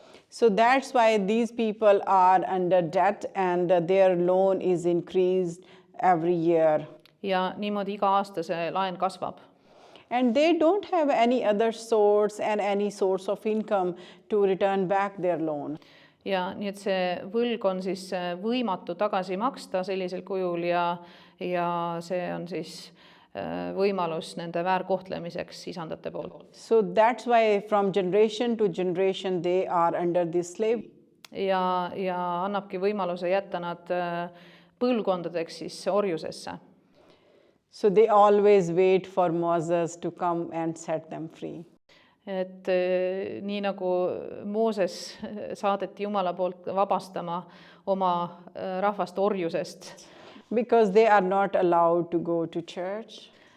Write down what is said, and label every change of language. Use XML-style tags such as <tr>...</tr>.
<en>So that's why these people are under debt and their loan is increased every year.</en> <et>Ja niimoodi iga aasta see laen kasvab.</et> <en>And they don't have any other source and any source of income to return back their loan.</en> <et>Ja nii et see võlg on siis võimatu tagasi maksta sellisel kujul ja see on siis võimalus nende väärkohtlemiseks isandate poolt.</et> <en>So that's why from generation to generation they are under this slave.</en> <et>Ja annabki võimaluse jätta nad põlvkondadeks siis orjusesse.</et> <en>So they always wait for Moses to come and set them free.</en> <et>et nii nagu Mooses saadeti Jumala poolt vabastama oma rahvast orjusest,</et> <en>because they are not allowed to go to church.</en>